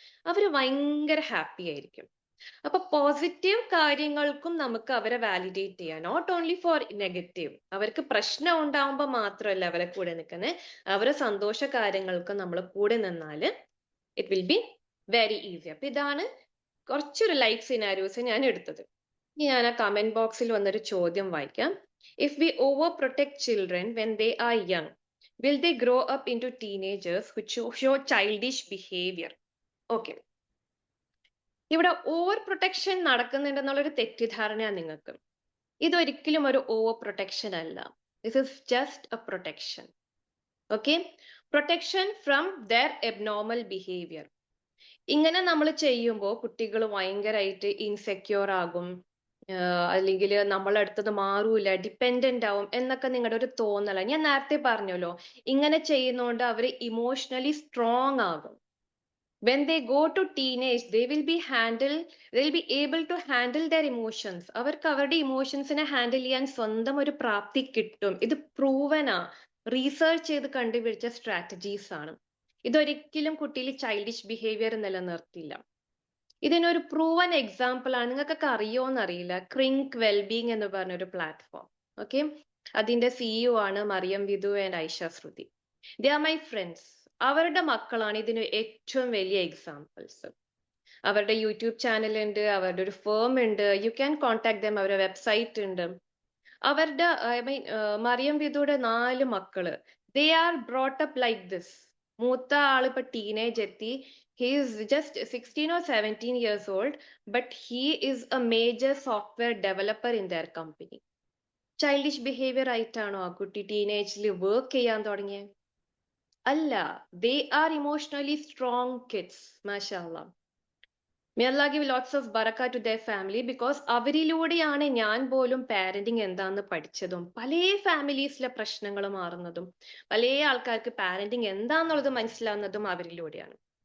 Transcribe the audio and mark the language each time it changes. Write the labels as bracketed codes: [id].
[ml] അവര് ഭയങ്കര ഹാപ്പി ആയിരിക്കും. അപ്പൊ പോസിറ്റീവ് കാര്യങ്ങൾക്കും നമുക്ക് അവരെ വാലിഡേറ്റ് ചെയ്യാം, [en] Not only for negative. [ml] അവർക്ക് പ്രശ്നം ഉണ്ടാവുമ്പോൾ മാത്രമല്ല അവരെ കൂടെ നിൽക്കുന്നത്, അവരെ സന്തോഷ കാര്യങ്ങൾക്കും നമ്മൾ കൂടെ നിന്നാല് [en] It will be very easy. [ml] അപ്പൊ ഇതാണ് കുറച്ചൊരു ലൈഫ് സിനാരിയോസ് ഞാൻ എടുത്തത്. ഇനി ഞാൻ ആ കമന്റ് ബോക്സിൽ വന്നൊരു ചോദ്യം വായിക്കാം. [en] If we over protect children when they are young, will they grow up into teenagers who show childish behavior? [ml] Okay, ഇവിടെ ഓവർ പ്രൊട്ടക്ഷൻ നടക്കുന്നുണ്ടെന്നുള്ളൊരു തെറ്റിദ്ധാരണയാണ് നിങ്ങൾക്ക്. ഇതൊരിക്കലും ഒരു ഓവർ പ്രൊട്ടക്ഷൻ അല്ല. [en] This is just a protection. Okay, protection from their abnormal behaviour. [ml] ഇങ്ങനെ നമ്മൾ ചെയ്യുമ്പോൾ കുട്ടികൾ ഭയങ്കരമായിട്ട് ഇൻസെക്യൂർ ആകും, അല്ലെങ്കിൽ നമ്മളെ അടുത്തത് മാറൂല, ഡിപ്പെൻഡന്റ് ആവും എന്നൊക്കെ നിങ്ങളുടെ ഒരു തോന്നല. ഞാൻ നേരത്തെ പറഞ്ഞല്ലോ, ഇങ്ങനെ ചെയ്യുന്നോണ്ട് അവർ ഇമോഷണലി സ്ട്രോങ് ആകും. [en] when they go to teenage they will be able to handle their emotions. [ml] അവർക്ക് അവരുടെ ഇമോഷൻസിനെ ഹാൻഡിൽ ചെയ്യാൻ സ്വന്തം ഒരു പ്രാപ്തി കിട്ടും. ഇത് പ്രൂവനാ, റീസർച്ച് ചെയ്ത് കണ്ടുപിടിച്ച സ്ട്രാറ്റജീസ് ആണ്. ഇതൊരിക്കലും കുട്ടിയിൽ ചൈൽഡിഷ് ബിഹേവിയർ നിലനിർത്തില്ല. ഇതിനൊരു പ്രൂവൻ എക്സാമ്പിൾ ആണ്, നിങ്ങൾക്കൊക്കെ അറിയോന്നറിയില്ല, ക്രിങ്ക് വെൽബീങ് എന്ന് പറഞ്ഞൊരു പ്ലാറ്റ്ഫോം. ഓക്കെ, അതിന്റെ സിഇഒ ആണ് Mariyam Vidhu and Aisha Shruti. [en] They are my friends. [ml] അവരുടെ മക്കളാണ് ഇതിന് ഏറ്റവും വലിയ എക്സാമ്പിൾസ്. അവരുടെ യൂട്യൂബ് ചാനൽ ഉണ്ട്, അവരുടെ ഒരു ഫേം ഉണ്ട്, [en] you can contact them, [ml] അവരുടെ വെബ്സൈറ്റ് ഉണ്ട്. അവരുടെ മറിയം വിധുയുടെ 4 മക്കള്, [en] They are brought up like this. [ml] മൂത്ത ആളിപ്പോ ടീനേജ് എത്തി, [en] he is just 16 or 17 years old, but he is a major software developer in their company. [ml] Childish behaviour ആയിട്ടാണോ ആ കുട്ടി ടീനേജിൽ വർക്ക് ചെയ്യാൻ തുടങ്ങിയത്? അല്ല, [en] They are emotionally strong kids. [ml] മാഷാഅല്ലാ, [en] may Allah give lots of barakah to their family, because [ml] അവരിലൂടെയാണ് ഞാൻ പോലും parenting എന്താന്ന് പഠിച്ചതും പല ഫാമിലീസിലെ പ്രശ്നങ്ങൾ മാറുന്നതും പല ആൾക്കാർക്ക് പാരന്റിങ് എന്താന്നുള്ളത് മനസ്സിലാവുന്നതും അവരിലൂടെയാണ്.